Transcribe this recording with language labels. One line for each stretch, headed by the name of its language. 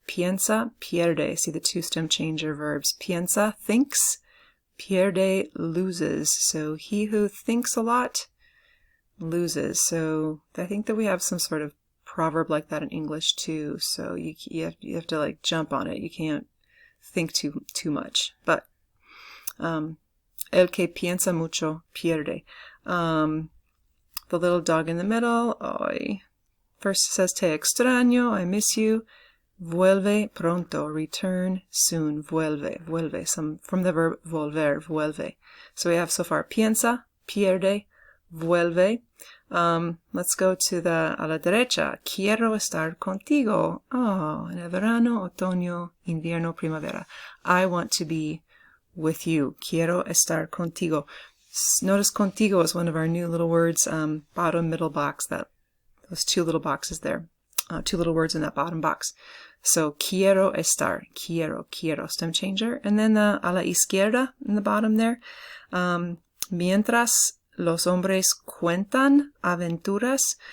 Spanish: Piensa, pierde.
English: See the two stem changer verbs. Piensa, thinks. Pierde, loses. So he who thinks a lot loses. So I think that we have some sort of proverb like that in English too. So you have to like jump on it. You can't think too much.
Spanish: But el que piensa mucho pierde.
English: The little dog in the middle. First it says,
Spanish: te extraño,
English: I miss you.
Spanish: Vuelve pronto,
English: return soon.
Spanish: Vuelve, vuelve, from the verb volver, vuelve.
English: So we have so far piensa, pierde, vuelve. Let's go to
Spanish: a la derecha. Quiero estar contigo. Oh, en el verano, otoño, invierno, primavera.
English: I want to be with you.
Spanish: Quiero estar contigo.
English: Notice contigo is one of our new little words, bottom, middle box, those two little boxes there, two little words in that bottom box. So quiero estar, quiero, stem changer. And then
Spanish: a la izquierda
English: in the bottom there,
Spanish: mientras los hombres cuentan aventuras.